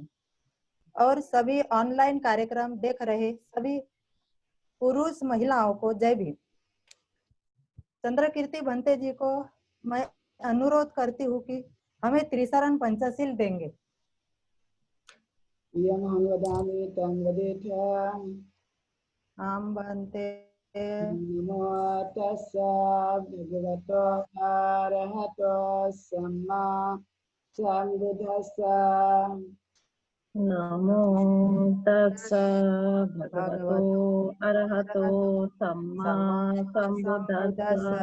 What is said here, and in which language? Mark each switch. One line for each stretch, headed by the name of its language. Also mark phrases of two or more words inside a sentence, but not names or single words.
Hindi: और सभी ऑनलाइन कार्यक्रम देख रहे सभी पुरुष महिलाओं को जय भीम। चंद्र कीर्ति भंते जी को मैं अनुरोध करती हूँ कि हमें त्रिशरण पंचशील देंगे। हम बनते
Pali: नमो तस्सा भगवतो अरहतो सम्मा सम्बुद्धस्सा। नमो तस्सा भगवतो अरहतो सम्मा सम्बुद्धस्सा।